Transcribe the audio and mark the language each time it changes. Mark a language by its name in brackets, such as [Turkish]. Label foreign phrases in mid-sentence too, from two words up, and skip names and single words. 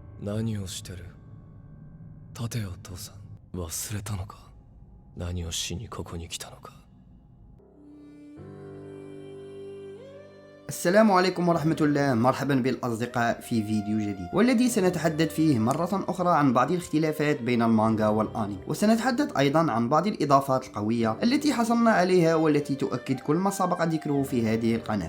[Japanese] 何をしてる？立てよ父さん。忘れたのか？何をしにここに来たのか。 [Arabic] السلام عليكم ورحمة الله. مرحبا بالأصدقاء في فيديو جديد، والذي سنتحدث فيه مرة أخرى عن بعض الاختلافات بين المانجا والأنمي، وسنتحدث أيضا عن بعض الإضافات القوية التي حصلنا عليها والتي تؤكد كل ما سبق ذكره في هذه القناة.